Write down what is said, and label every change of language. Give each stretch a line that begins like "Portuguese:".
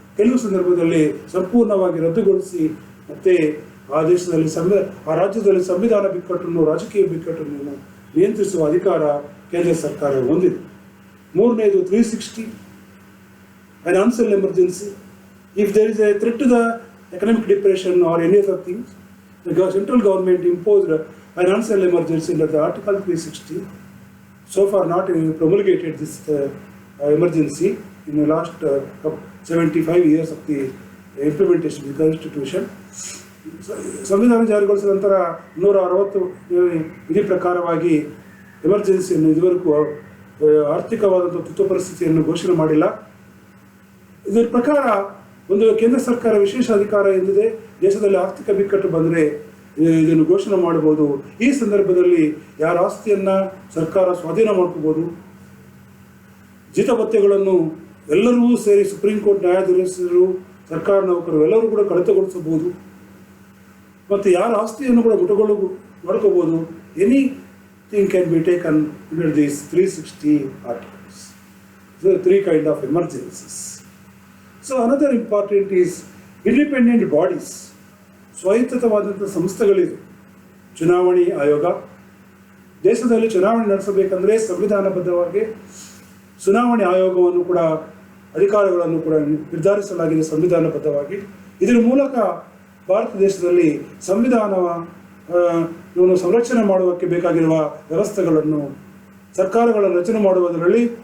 Kannada: ಕೆಲವು ಸಂದರ್ಭದಲ್ಲಿ ಸಂಪೂರ್ಣವಾಗಿ ರದ್ದುಗೊಳಿಸಿ ಮತ್ತೆ ಆ ದೇಶದಲ್ಲಿ ಆ ರಾಜ್ಯದಲ್ಲಿ ಸಂವಿಧಾನ ಬಿಕ್ಕಟ್ಟನ್ನು, ರಾಜಕೀಯ ಬಿಕ್ಕಟ್ಟನ್ನು ನಿಯಂತ್ರಿಸುವ ಅಧಿಕಾರ ಕೇಂದ್ರ ಸರ್ಕಾರ ಹೊಂದಿದೆ. ಮೂರನೇದು 360 financial emergency.
English: If there is a threat to the economic depression or any other things, the central government imposed financial emergency under the Article 360. So far not promulgated this emergency in the last 75 years of the implementation of the Constitution.
Kannada: ಸಂವಿಧಾನ ಜಾರಿಗೊಳಿಸಿದ ನಂತರ 160 ವಿಧಿ ಪ್ರಕಾರವಾಗಿ ಎಮರ್ಜೆನ್ಸಿಯನ್ನು ಇದುವರೆಗೂ ಆರ್ಥಿಕವಾದಂಥ ತುರ್ತು ಪರಿಸ್ಥಿತಿಯನ್ನು ಘೋಷಣೆ ಮಾಡಿಲ್ಲ. ಇದರ ಪ್ರಕಾರ ಒಂದು ಕೇಂದ್ರ ಸರ್ಕಾರ ವಿಶೇಷ ಅಧಿಕಾರ ಎಂದಿದೆ. ದೇಶದಲ್ಲಿ ಆರ್ಥಿಕ ಬಿಕ್ಕಟ್ಟು ಬಂದರೆ ಇದನ್ನು ಘೋಷಣೆ ಮಾಡಬಹುದು. ಈ ಸಂದರ್ಭದಲ್ಲಿ ಯಾರ ಆಸ್ತಿಯನ್ನು ಸರ್ಕಾರ ಸ್ವಾಧೀನ ಮಾಡ್ಕೋಬೋದು. ಜೀತಭತ್ಯೆಗಳನ್ನು ಎಲ್ಲರೂ ಸೇರಿ ಸುಪ್ರೀಂ ಕೋರ್ಟ್ ನ್ಯಾಯಾಧೀಶರು, ಸರ್ಕಾರ ನೌಕರರು ಎಲ್ಲರೂ ಕೂಡ ಕಡಿತಗೊಳಿಸಬಹುದು. ಮತ್ತು ಯಾರ ಆಸ್ತಿಯನ್ನು ಕೂಡ ಮಾಡ್ಕೋಬೋದು.
English: Anything can be taken under these 360 articles. So 3 kind of emergencies. So another important is independent bodies.
Kannada: ಸ್ವಾಯತ್ತವಾದಂಥ ಸಂಸ್ಥೆಗಳಿವೆ. ಚುನಾವಣೆ ಆಯೋಗ. ದೇಶದಲ್ಲಿ ಚುನಾವಣೆ ನಡೆಸಬೇಕಂದ್ರೆ ಸಂವಿಧಾನಬದ್ಧವಾಗಿ ಚುನಾವಣೆ ಆಯೋಗವನ್ನು ಕೂಡ ಅಧಿಕಾರಗಳನ್ನು ಕೂಡ ನಿರ್ಧರಿಸಲಾಗಿದೆ ಸಂವಿಧಾನಬದ್ಧವಾಗಿ. ಇದರ ಮೂಲಕ ಭಾರತ ದೇಶದಲ್ಲಿ ಸಂವಿಧಾನವನ್ನು ಸಂರಕ್ಷಣೆ ಮಾಡುವುದಕ್ಕೆ ಬೇಕಾಗಿರುವ ವ್ಯವಸ್ಥೆಗಳನ್ನು ಸರ್ಕಾರಗಳನ್ನು ರಚನೆ ಮಾಡುವುದರಲ್ಲಿ